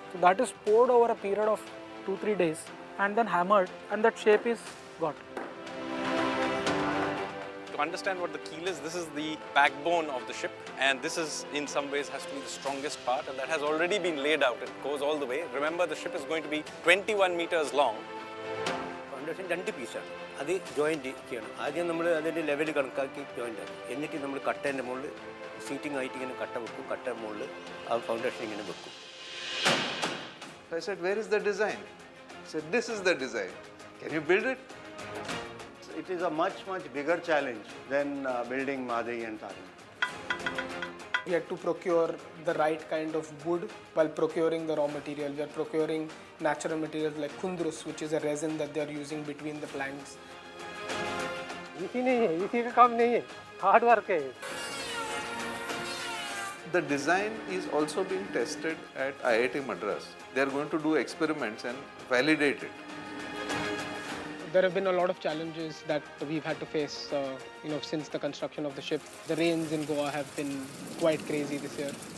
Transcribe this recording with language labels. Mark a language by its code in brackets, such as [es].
[en] So that is poured over a period of 2-3 days and then hammered, and that shape is got. To understand what the keel is, this is the backbone of the ship, and this is in some ways has to be the strongest part, and that has already been laid out. It goes all the way. Remember, the ship is going to be 21 meters long. [ml] Foundation രണ്ട് പീസാണ്, അത് joint ചെയ്യണം. ആദ്യം നമ്മൾ അതിൻ്റെ level കണക്കാക്കി joint ആക്കും. എന്നിട്ട് നമ്മൾ കട്ടേൻ്റെ മുകളിൽ സീറ്റിംഗ് ആയിട്ട് ഇങ്ങനെ കട്ട വെക്കും. കട്ട മുകളിൽ ആ ഫൗണ്ടേഷൻ ഇങ്ങനെ വെക്കും. [en] I said, where is the design? He said, this is the design. Can you build it? It is a much bigger challenge than building Madhi and Tari. We had to procure the right kind of wood while procuring the raw material. We are procuring natural materials like kundrus, which is a resin that they are using between the planks. [hi] Easy नहीं है, easy का काम नहीं है, [en] hard work [hi] है. [en] The design is also being tested at IIT Madras. They are going to do experiments and validate it. There have been a lot of challenges that we've had to face, since the construction of the ship. The rains in Goa have been quite crazy this year.